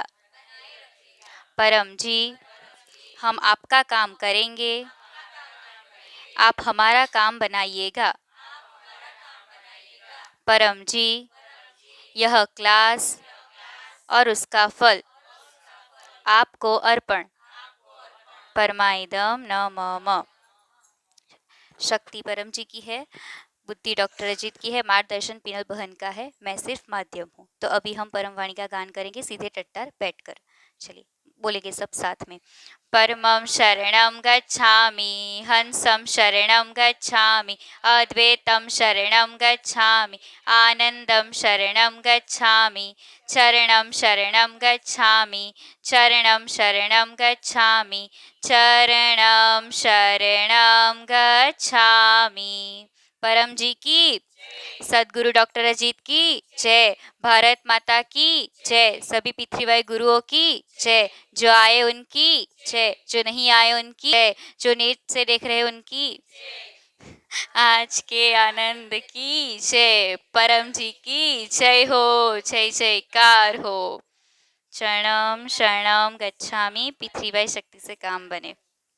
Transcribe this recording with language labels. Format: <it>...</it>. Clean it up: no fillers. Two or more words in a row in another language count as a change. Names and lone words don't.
<hi>परम जी, हम आपका काम करेंगे, आप हमारा काम बनाइएगा। परम जी, यह क्लास और उसका फल आपको अर्पण।</hi> <sa>परमाइदम नमः।</sa> <hi>शक्ति परम जी की है, बुद्धि डॉक्टर अजीत की है, मार्गदर्शन पीनल बहन का है, मैं सिर्फ माध्यम हूँ। तो अभी हम परम वाणी का गान करेंगे सीधे टट्टार बैठकर। चलिए, बोलेंगे सब साथ में।</hi> <sa>परमं शरणं गच्छामि, हंसं शरणं गच्छामि, अद्वैतं शरणं गच्छामि, आनन्दं शरणं गच्छामि, चरणं शरणं गच्छामि, चरणं शरणं गच्छामि, चरणं शरणं गच्छामि।</sa> <hi>परम जी की, सदगुरु डॉक्टर अजीत की जय, भारत माता की जय, सभी पृथ्वीवाई गुरुओं की जय, जो आए उनकी जय, जो नहीं आए उनकी जय, जो नेट से देख रहे उनकी आज के आनंद की जय, परम जी की जय हो, जय जयकार हो।</hi> <sa>शरणम शरणम गच्छामि,</sa> <hi>पृथ्वीवाई शक्ति से काम बने।</hi>